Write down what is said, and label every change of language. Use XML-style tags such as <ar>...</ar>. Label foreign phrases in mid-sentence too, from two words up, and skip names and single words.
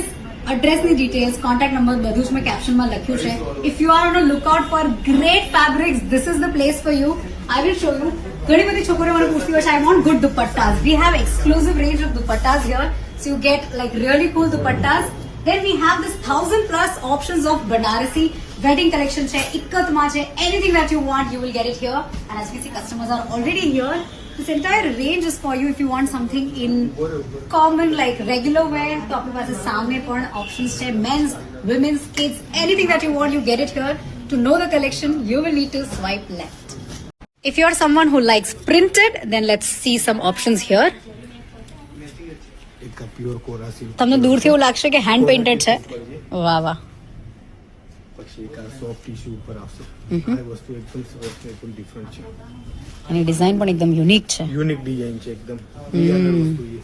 <gu>એડ્રેસની ડિટેલ્સ,</gu> <en>contact number</en> <gu>બધું જ મેં કેપ્શનમાં લખ્યું છે.</gu> <en>If you are on a lookout for great fabrics, this is the place for you. I will show you.</en> <gu>ઘણી બધી છોકરીઓ મને પૂછતી હોય છે,</gu> <en>I want good dupattas. We have exclusive range of dupattas here, so you get like really cool dupattas. Then we have this 1000+ options of Banarasi wedding collection</en> <gu>છે, ઇક્કતમાં છે.</gu> <en>Anything that you want, you will get it here. And as we see, customers are already here. This entire range is for you if you want something in common like regular wear.</en> <gu>તો આપણી પાસે સામે પણ options છે.</gu> <en>Men's, women's, kids, anything that you want, you get it here. To know the collection, you will need to swipe left. If you are someone who likes printed, then let's see some options here.</en> <gu>તમને દૂરથી એવું લાગશે કે</gu> <en>hand painted</en> <gu>છે. વાહ વાહ. પછી એક આ</gu> <en>soft tissue</en> <gu>ઉપર આવશે. આ વસ્તુ એકદમ સરસ છે, એકદમ ડિફરન્ટ છે. અને ડિઝાઇન પણ એકદમ યુનિક છે.</gu> <en>unique design</en> <gu>છે એકદમ. ડિઝાઇનર વસ્તુ છે.</gu>